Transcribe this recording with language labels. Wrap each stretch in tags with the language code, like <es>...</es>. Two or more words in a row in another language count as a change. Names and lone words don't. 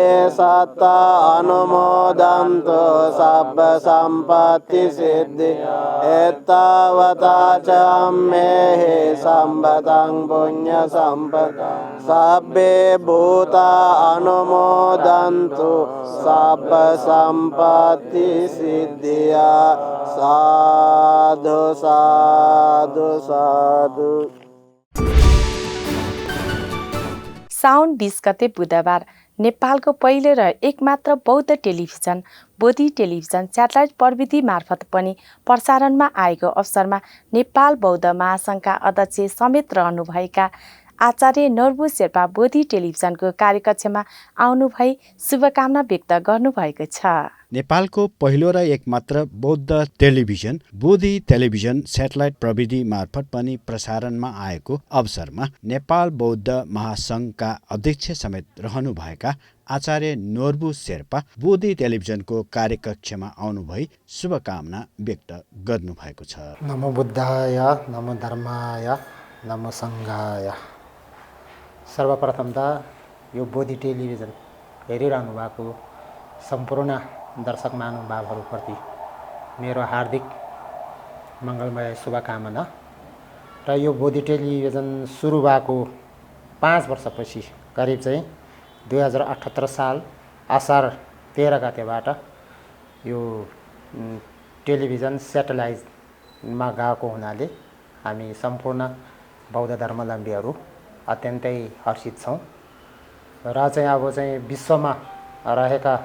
<pi>सत्ता अनुमोदन्तु सब्ब सम्पत्ति सिद्धि एतावता च मे सम्पदं पुण्यसम्पदं सब्बे भूता अनुमोदन्तु सब्ब सम्पत्ति सिद्धिया साधु साधु साधु।</pi> <ne>साउन 20 गते बुधबार नेपालको पहिलो र एकमात्र बौद्ध टेलिभिजन बोधि टेलिभिजन स्याटेलाइट प्रविधि मार्फत पनि प्रसारणमा आएको अवसरमा नेपाल बौद्ध महासङ्घका अध्यक्ष समेत रहनुभएका आचार्य नर्बु शेर्पा बोधि टेलिभिजनको कार्यकक्षमा आउनुभई शुभकामना व्यक्त गर्नुभएको छ। नेपालको पहिलो र एकमात्र बौद्ध टेलिभिजन बोधि टेलिभिजन स्याटेलाइट प्रविधि मार्फत पनि प्रसारणमा आएको अवसरमा नेपाल बौद्ध महासङ्घका अध्यक्ष समेत रहनुभएका आचार्य नोर्बु शेर्पा बोधि टेलिभिजनको कार्यकक्षमा आउनुभई शुभकामना व्यक्त गर्नुभएको छ।</ne> <sa>नमो बुद्धाय, नमो धर्माय, नमो सङ्घाय।</sa> <ne>सर्वप्रथम त यो बोधि टेलिभिजन हेरिरहनु भएको सम्पूर्ण दर्शक महानुभावहरूप्रति मेरो हार्दिक मङ्गलमय शुभकामना र यो बोधि टेलिभिजन सुरु भएको 5 वर्षपछि करिब चाहिँ 2078 साल असार 13 गतेबाट यो टेलिभिजन स्याटेलाइटमा गएको हुनाले हामी सम्पूर्ण बौद्ध धर्मावलम्बीहरू अत्यन्तै हर्षित छौँ र चाहिँ अब चाहिँ विश्वमा रहेका</ne>